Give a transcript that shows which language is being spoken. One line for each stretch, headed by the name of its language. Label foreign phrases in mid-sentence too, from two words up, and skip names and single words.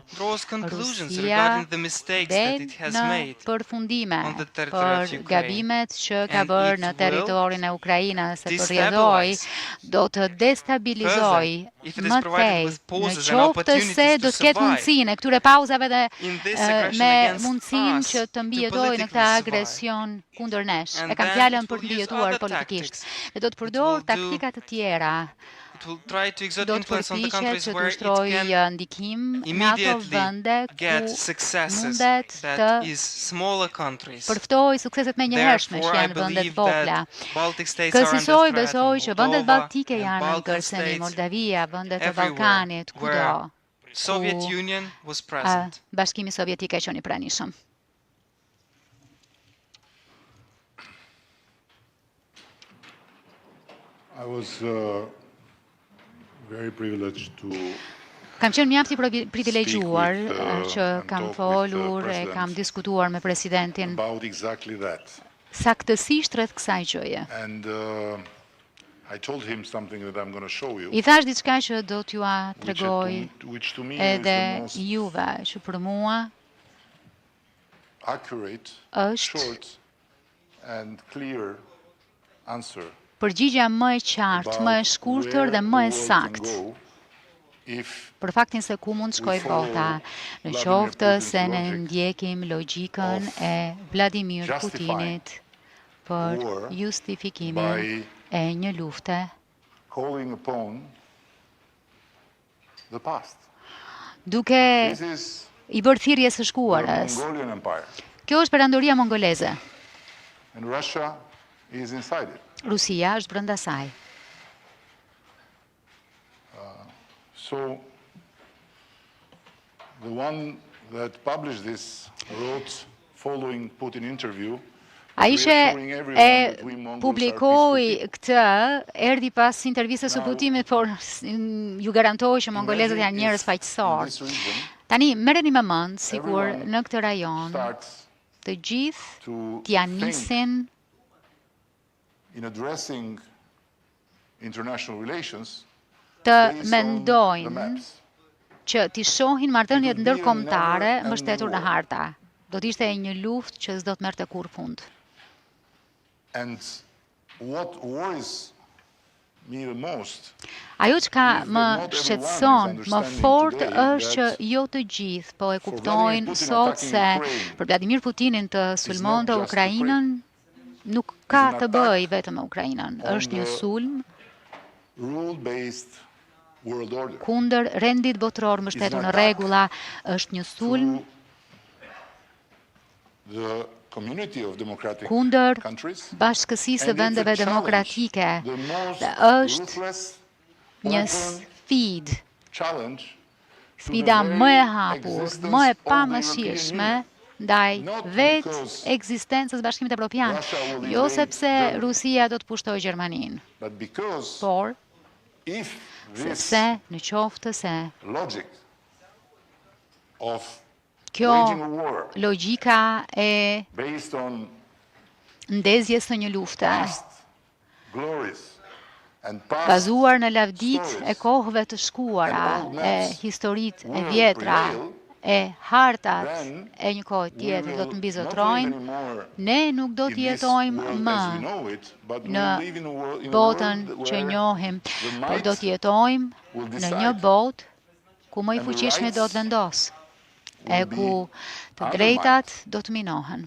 Albanian: Rusia del në përfundime për gabimet që ka bërë në territorin e Ukrainës, se përrjedhoi do të destabilizoj më tej, në qoftë se do të ketë mundësinë e këtyre pauzave dhe me mundësinë që të mbijetojë në këtë agresion kundër nesh. E kam fjalën për të mbijetuar politikisht. Dhe do të përdor taktika të tjera
English: It will try to exert
Albanian: do të
English: influence on the
Albanian: përpiqet
English: countries
Albanian: që të
English: where it
Albanian: ushtrojë
English: can
Albanian: ndikim në ato
English: immediately
Albanian: vende
English: get
Albanian: ku
English: successes
Albanian: mundet
English: that
Albanian: të
English: is smaller countries.
Albanian: përftoj sukseset me njëhershme
English: Therefore,
Albanian: që
English: I
Albanian: janë vendet
English: believe
Albanian: vogla.
English: that Baltic states are under
Albanian: Kësaj
English: threat,
Albanian: besoj
English: and
Albanian: që vendet
English: Moldova
Albanian: baltike
English: and
Albanian: janë në
English: Balkan
Albanian: kërcënim,
English: states
Albanian: Moldavia, vendet e
English: everywhere
Albanian: Ballkanit, kudo.
English: where Soviet
Albanian: ku,
English: Union was present.
Albanian: Bashkimi Sovjetik e qenë i pranishëm.
English: I was very privileged to
Albanian: Kam qenë mjaft i privilegjuar
English: speak with,
Albanian: që
English: and
Albanian: kam
English: talk with the
Albanian: folur e
English: president
Albanian: kam diskutuar me presidentin
English: about exactly that.
Albanian: saktësisht rreth kësaj gjëje.
English: And I told him something that I'm going to show you, I
Albanian: thash diçka që do t'ju tregoj
English: which to me is
Albanian: edhe
English: the most
Albanian: juve, që për mua
English: accurate,
Albanian: është
English: short, and clear answer
Albanian: përgjigja më e qartë, më e shkurtër dhe më e saktë për faktin se ku mund shkoj bota, në qoftë se ne ndjekim logjikën e Vladimir Putinit për justifikimin e një lufte
English: calling upon the past.
Albanian: duke
English: This is
Albanian: i bërë thirrjes së
English: the
Albanian: shkuarës.
English: Mongolian Empire,
Albanian: Kjo është perandoria mongoleze.
English: and Russia is inside it.
Albanian: Rusia është brenda saj.
English: So the one that published this wrote following Putin interview.
Albanian: Ai që e publikoi këtë, erdhi pas intervistës së Putinit, por ju garantoj që mongolezët janë njerëz paqësorë. Tani, merreni me mend, sikur në këtë rajon të gjithë t'ja nisin
English: In addressing international relations,
Albanian: të
English: based on the
Albanian: mendojnë
English: maps.
Albanian: që t'i shohin marrëdhëniet ndërkombëtare mbështetur në harta. Do t'ishte një luftë që s'do të merrte kurrë fund.
English: And what worries me the most
Albanian: Ajo që ka më shqetëson më fort është që jo të gjithë po e kuptojnë sot se për Vladimir Putinin të sulmonte Ukrainën nuk ka të bëjë vetëm me Ukrainën. Është një sulm
English: rule-based world order.
Albanian: kundër rendit botror mbështetur në rregulla, është një sulm
English: The community of democratic
Albanian: kundër
English: countries,
Albanian: bashkësisë së
English: and it's a
Albanian: vendeve
English: challenge,
Albanian: demokratike.
English: the most
Albanian: Dhe është
English: ruthless,
Albanian: një
English: open
Albanian: sfidë,
English: challenge to
Albanian: sfida
English: the
Albanian: më e
English: very
Albanian: hapur,
English: existence
Albanian: më e
English: of the
Albanian: pamëshirshme
English: European Union.
Albanian: ndaj
English: Not
Albanian: vetë
English: because
Albanian: ekzistencës Bashkimit Evropian,
English: Russia will
Albanian: jo
English: invade
Albanian: sepse
English: Germany.
Albanian: Rusia do të pushtojë Gjermaninë,
English: But because
Albanian: por
English: if this
Albanian: sepse në qoftë se
English: logic of
Albanian: kjo
English: waging a war
Albanian: logjika e
English: based on
Albanian: ndezjes së një lufte
English: past glories and past
Albanian: bazuar në lavdit e kohëve të shkuara, e historitë e vjetra, e hartat e një kohë tjetër do të mbizotrojnë, ne nuk do të jetojmë më në botën që njohim, por do të jetojmë në një botë ku më i fuqishmi do të vendosë, e ku të drejtat do të minohen.